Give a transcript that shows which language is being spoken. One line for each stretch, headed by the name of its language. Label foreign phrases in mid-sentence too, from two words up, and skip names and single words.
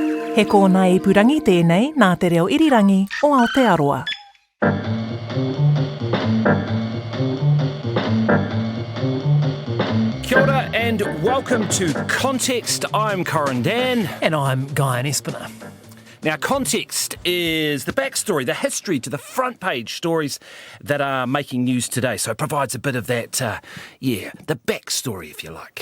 Māori: He kōna ipurangi tēnei nā te reo irirangi o Aotearoa.
English: Kia ora and welcome to Context. I'm Corin Dan. And I'm Guyon Espiner. Now, context is the backstory, the history to the front page stories that are making news today. So it provides a bit of that, the backstory, if you like.